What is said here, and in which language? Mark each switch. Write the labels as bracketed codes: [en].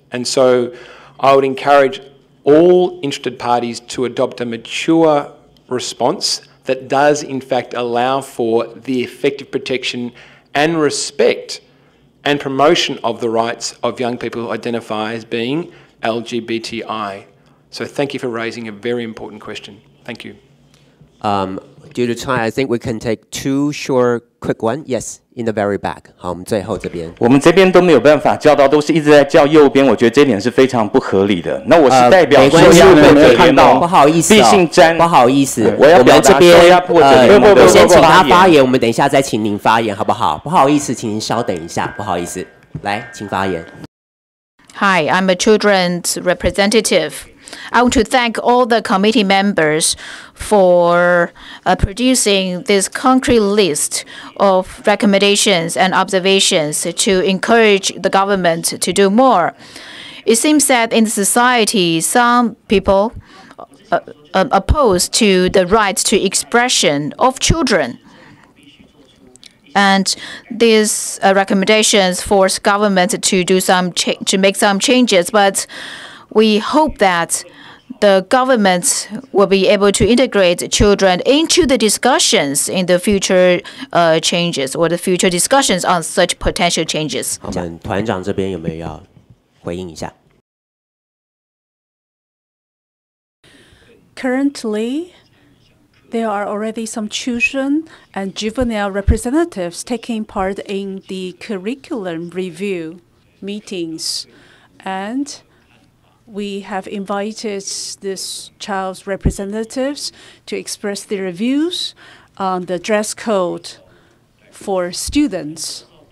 [en] And so I would encourage all interested parties to adopt a mature response that does in fact allow for the effective protection and respect and promotion of the rights of young people who identify as being LGBTI. So thank you for raising a very important question. Thank you. Due to time, I think we can take 2 short, quick one. Yes, in the very back. [zh] 好，我们最后这边。我们这边都没有办法叫到，都是一直在叫右边，我觉得这点是非常不合理的。那我是代表说亚破者联盟，不好意思，毕竟不好意思，我要表达说亚破者联盟的先请他发言，我们等一下再请您发言，好不好？不好意思，请您稍等一下，不好意思，来，请发言。 [en] Hi, I'm a children's representative. I want to thank all the committee members for producing this concrete list of recommendations and observations to encourage the government to do more. It seems that in society, some people opposed to the right to expression of children. And these recommendations force government to do to make some changes. But we hope that the government will be able to integrate children into the discussions in the future changes or the future discussions on such potential changes. [zh] 我们团长这边有没有要回应一下？ [en] Currently, there are already some children and juvenile representatives taking part in the curriculum review meetings. And we have invited these child's representatives to express their views on the dress code for students.